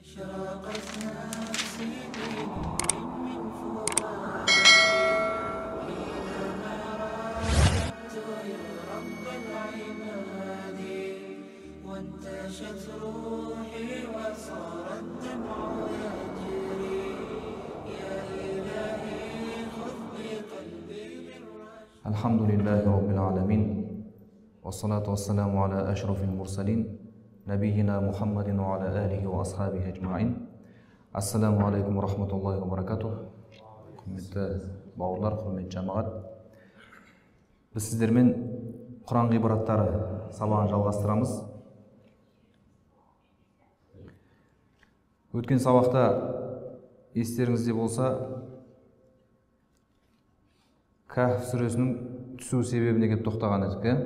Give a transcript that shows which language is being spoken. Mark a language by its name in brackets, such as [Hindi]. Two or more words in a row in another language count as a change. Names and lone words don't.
[Arabic] أشرقت نفسي بنور من فؤادي حينما رددت يا رب العباد وانتشت روحي وصار الدمع يجري يا إلهي خذ بقلبي بالرشد. الحمد لله رب العالمين والصلاة والسلام على أشرف المرسلين نبينا محمد وعلى آله وأصحابه أجمعين. السلام عليكم رحمة الله وبركاته. [Kazakh] Құрметті бауырлар, құрметті жамағат. Біз сіздермен Құран ғибраттары сабағын жалғастырамыз. Өткен сабақта естеріңізде болса, Кахф сүресінің түсу себебіне келіп тоқтаған едік.